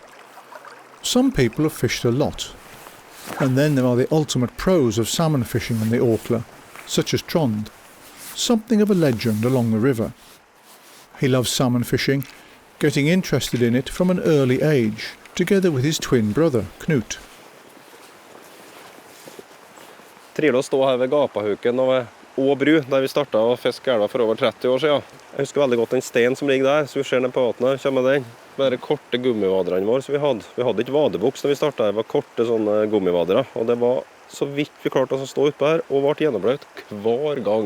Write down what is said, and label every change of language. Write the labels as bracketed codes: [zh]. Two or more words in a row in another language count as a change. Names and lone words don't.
[en] Some people have fished a lot, and then there are the ultimate pros of salmon fishing in the Orkla, such as Trond, something of a legend along the river. He loves salmon fishing, getting interested in it from an early age, together with his twin brother, Knut. [no] Trivelig å stå her ved Gapahuken og bru, der vi startet å fiske elva for over 30 år siden. Jeg husker veldig godt den steinen som ligger der, så vi ser ned på vattnet her, kommer den. Bare korte gummivaderne våre som vi hadde. Vi hadde ikke vadebuks når vi startet, det var korte sånne gummivadere, og det var Så vidt vi klarte oss å stå oppe her, og ble gjennombløt hver gang.